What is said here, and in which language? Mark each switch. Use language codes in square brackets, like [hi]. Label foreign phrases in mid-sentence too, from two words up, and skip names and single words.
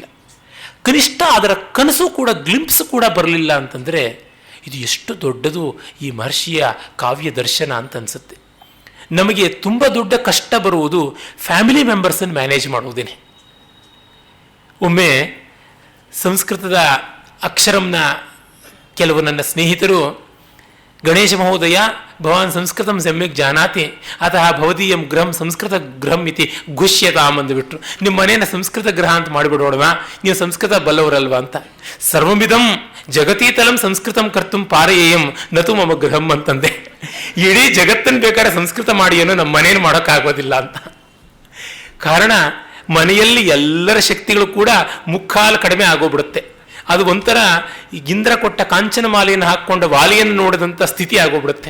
[kn] ಕನಿಷ್ಠ ಅದರ ಕನಸು ಕೂಡ, ಗ್ಲಿಂಪ್ಸ್ ಕೂಡ ಬರಲಿಲ್ಲ ಅಂತಂದರೆ ಇದು ಎಷ್ಟು ದೊಡ್ಡದು ಈ ಮಹರ್ಷಿಯ ಕಾವ್ಯ ದರ್ಶನ ಅಂತ ಅನಿಸುತ್ತೆ. ನಮಗೆ ತುಂಬ ದೊಡ್ಡ ಕಷ್ಟ ಬರುವುದು [en] family members [kn] ಮ್ಯಾನೇಜ್ ಮಾಡುವುದೇನೆ. ಒಮ್ಮೆ ಸಂಸ್ಕೃತದ ಅಕ್ಷರಂನ ಕೆಲವು ನನ್ನ ಸ್ನೇಹಿತರು, [sa] ಗಣೇಶ ಮಹೋದಯ ಭವಾನ್ ಸಂಸ್ಕೃತಂ ಸಮ್ಯಕ್ ಜಾನಾತಿ ಅತಃ ಭವದೀಯಂ ಗೃಹಂ ಸಂಸ್ಕೃತ ಗೃಹಂ ಇತಿ ಘುಷ್ಯತಾಮ್ ಅಂದುಬಿಟ್ರು. [kn] ನಿಮ್ಮ ಮನೇನ ಸಂಸ್ಕೃತ ಗೃಹ ಅಂತ ಮಾಡಿಬಿಡೋಣವಾ, ನೀವು ಸಂಸ್ಕೃತ ಬಲ್ಲವರಲ್ವಾ ಅಂತ. [sa] ಸರ್ವಮಿದಂ ಜಗತೀತಲಂ ಸಂಸ್ಕೃತಂ ಕರ್ತುಂ ಪಾರಯೇಯಂ ನತು ಮಮ ಗೃಹಂ ಅಂತಂದೆ. [kn] ಇಡೀ ಜಗತ್ತನ್ನು ಬೇಕಾದ್ರೆ ಸಂಸ್ಕೃತ ಮಾಡಿ ಏನೋ ನಮ್ಮ ಮನೇನು ಮಾಡೋಕ್ಕಾಗೋದಿಲ್ಲ ಅಂತ. ಕಾರಣ ಮನೆಯಲ್ಲಿ ಎಲ್ಲರ ಶಕ್ತಿಗಳು ಕೂಡ ಮುಕ್ಕಾಲು ಕಡಿಮೆ ಆಗೋಗ್ಬಿಡುತ್ತೆ. ಅದು ಒಂಥರ ಇಂದ್ರ ಕೊಟ್ಟ ಕಾಂಚನ ಮಾಲೆಯನ್ನು ಹಾಕ್ಕೊಂಡು ವಾಲಿಯನ್ನು ನೋಡಿದಂಥ ಸ್ಥಿತಿ ಆಗೋಗ್ಬಿಡುತ್ತೆ.